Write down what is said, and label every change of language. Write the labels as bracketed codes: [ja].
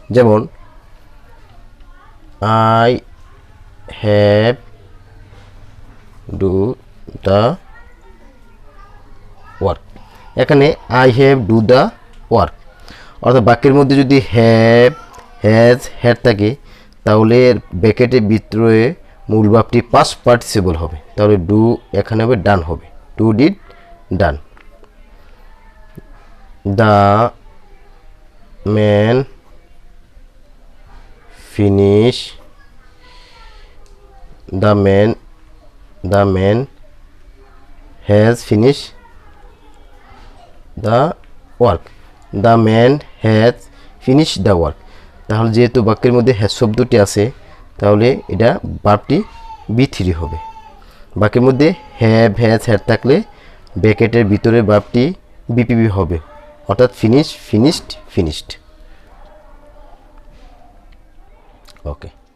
[en] যেমন I have do the work, এখানে I have do the work. [bn] অর্থাৎ বাক্যের মধ্যে যদি হ্যাভ, হ্যাজ, হ্যাড থাকে, তাহলে ব্র্যাকেটের ভিতরে মূল ভার্বটি পাস্ট পার্টিসিপল হবে, তাহলে ডু এখানে হবে ডান হবে, do did done. [en] The man finish, the man has finished the work, the man has finished the work। [bn] তাহলে যেহেতু বাক্যের মধ্যে হ্যাজ শব্দটি আছে, তাহলে এটা ভার্বটি B3 হবে। বাক্যের মধ্যে হ্যাভ, হ্যাজ, হ্যাড থাকলে ব্র্যাকেটের ভিতরে ভার্বটি বিপিবি হবে, অর্থাৎ ফিনিশ, ফিনিশড, ফিনিশড। ওকে।